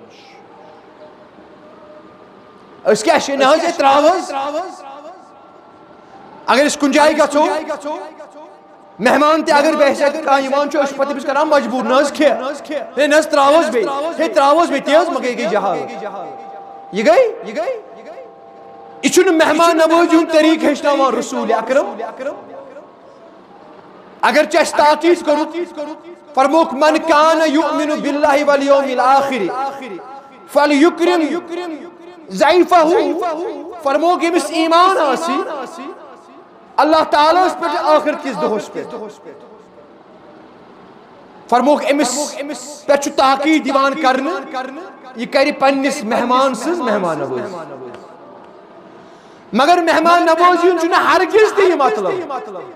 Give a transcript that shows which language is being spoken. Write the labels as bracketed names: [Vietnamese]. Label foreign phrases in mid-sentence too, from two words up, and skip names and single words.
[Kashmiri] أسۍ کیٛاہ چھِ نہ حظ ییٚتہِ ترٛاو حظ اگر أسۍ کُنہِ جایہِ گژھو مہمان تہِ اگر بہٕ اَسہِ کانٛہہ یِوان چھُ أسۍ چھِ پتہٕ تٔمِس کران مجبوٗر نہ حظ کھےٚ ہے نہ حظ ترٛاو حظ بیٚیہِ ہے ترٛاو حظ بیٚیہِ تی حظ مگر یہِ گٔے جہالت یہِ گٔے یہِ چھُنہٕ مہمان نوٲزی ہُنٛد طریٖقہٕ ہیٚچھناوان رسوٗلِ اکرم اگر ژےٚ اَسہِ تاکیٖد کوٚرُتھ فرموک [Arabic] من کان یؤمن باللہ والیوم الاخر فلیکرم ضیفہ [Kashmiri] فرموک ییٚمِس ایمان آسہِ اللہ تعالیٰ ہس پٮ۪ٹھ ٲخرت کِس دۄہس پٮ۪ٹھ فرموک أمِس پٮ۪ٹھ چھُ تاکیٖد یِوان کرنہٕ یہِ کرِ پننِس مہمان سٕنٛز مہمان نوٲزی مگر مہمان نوٲزی ہُنٛد چھُنہٕ ہرگز تہِ یہِ مطلب